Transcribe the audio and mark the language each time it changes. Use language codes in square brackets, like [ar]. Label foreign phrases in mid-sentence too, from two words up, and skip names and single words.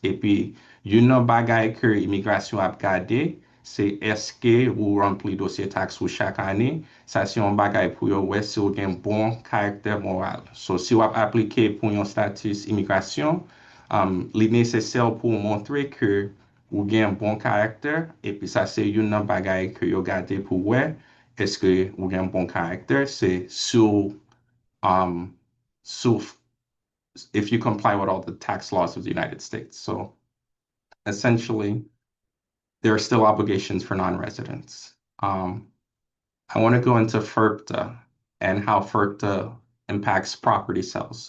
[ht] E pi, yon nan bagay ke imigrasyon ap gade, se eske ou rempli dosye tax ou chak ane, sa si yon bagay pou yo wè si ou gen bon karakter moral. So, si ou ap aplike pou yon status imigrasyon, li nesesel pou montre ke ou gen bon karakter, e pi sa se yon nan bagay ke yo gade pou wè, eske ou gen bon karakter, se sou [en] so if you comply with all the tax laws of the United States. So essentially, there are still obligations for non-residents. I want to go into FERPTA and how FERPTA impacts property sales.